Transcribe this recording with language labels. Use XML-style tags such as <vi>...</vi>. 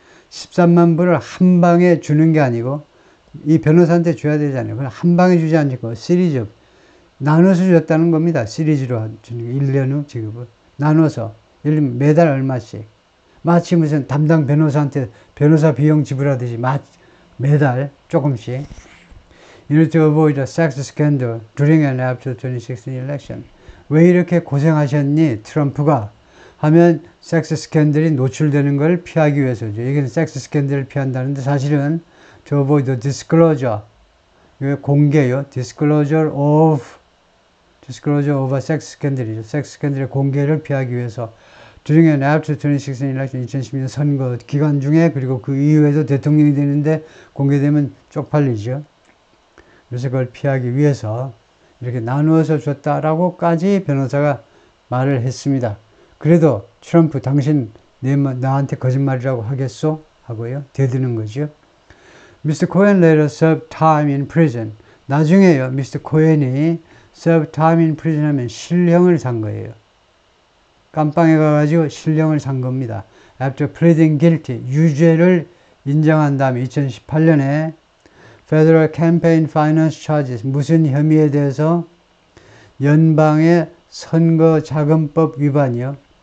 <ko>13만 불을 한 방에 주는 게 아니고 이 변호사한테 줘야 되잖아요. 그럼 한 방에 주지 않고</ko> <en>Series of</en> <ko>나눠서 줬다는 겁니다. 시리즈로 주는 게 1년 후 지급을 나눠서 예를 들면 매달 얼마씩, 마치 무슨 담당 변호사한테 변호사 비용 지불하듯이 매달 조금씩.</ko> <en>In order to avoid a sex scandal during and after the 2016 election.</en> <ko>왜 이렇게 고생하셨니, 트럼프가? 하면 섹스 스캔들이 노출되는 걸 피하기 위해서죠. 여기는 섹스 스캔들을 피한다는데 사실은</ko> <en>to avoid the disclosure.</en> <ko>공개요.</ko> <en>disclosure of a sex scandal</en> <ko>이죠. 섹스 스캔들의 공개를 피하기 위해서</ko> <en>during and after 2016 election,</en> <ko>2016년 선거 기간 중에, 그리고 그 이후에도 대통령이 되는데 공개되면 쪽팔리죠. 그래서 그걸 피하기 위해서 이렇게 나누어서 줬다라고까지 변호사가 말을 했습니다. 그래도 트럼프 당신 나한테 거짓말이라고 하겠소? 하고요. 대드는 거죠. Mr.</ko> <en>Cohen later served time in prison.</en> <ko>나중에요. Mr. Cohen이</ko> <en>served time in prison</en> <ko>하면 실형을 산 거예요. 깜빵에 가가지고 실형을 산 겁니다.</ko> <en>After pleading guilty,</en> <ko>유죄를 인정한 다음에 2018년에 Federal Campaign Finance Charges, 무슨 혐의에 대해서 연방의 선거자금법 위반이요.</ko>